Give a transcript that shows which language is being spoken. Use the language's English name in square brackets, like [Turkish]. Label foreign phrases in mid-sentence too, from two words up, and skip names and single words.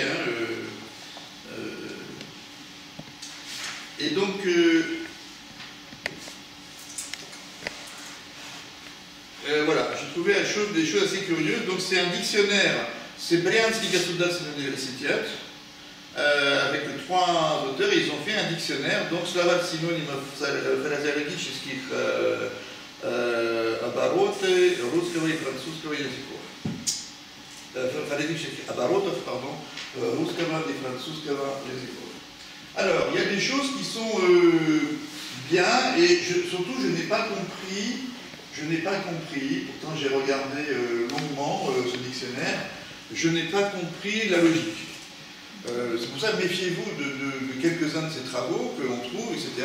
[French] Hein, et donc... voilà, j'ai trouvé des choses assez curieuses. Donc c'est un dictionnaire, c'est Brianski Gasudarственный университет, avec 3 auteurs, et ils ont fait un dictionnaire, donc [Russian] словарь синонимов фразеологических оборотов русского и французского языков. Фразеологических оборотов, pardon, русского и французского языков. [French] Alors, il y a des choses qui sont bien, et surtout je n'ai pas compris, pourtant j'ai regardé longuement ce dictionnaire, je n'ai pas compris la logique. C'est pour ça, méfiez-vous de quelques-uns de ces travaux que l'on trouve, etc.